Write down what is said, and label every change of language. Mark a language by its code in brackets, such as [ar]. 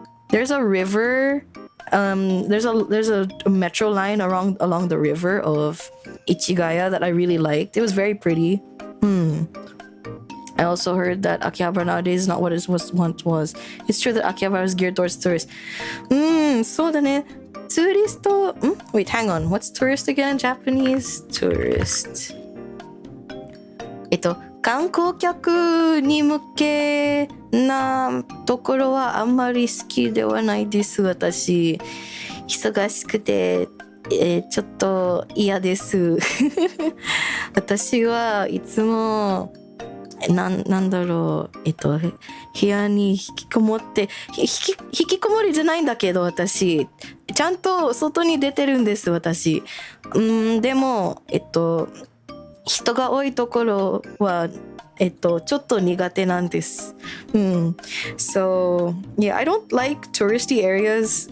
[en] There's a river. There's a metro line along the river of Ichigaya that I really liked. It was very pretty. I also heard that Akihabara nowadays is not what it once was. It's true that Akihabara is geared towards tourists. [ja] そうだね。 [en] ツーリスト、Wait, hang on. What's tourist again? Japanese tourist. [ja] 観光客に向けなところはあんまり好きではないです、私。忙しくて、ちょっと嫌です。私はいつもなんだろう、部屋に引きこもって引きこもりじゃないんだけど、私ちゃんと外に出てるんです、私。でも人が多いところはちょっと苦手なんです。 [en] So yeah, I don't like touristy areas.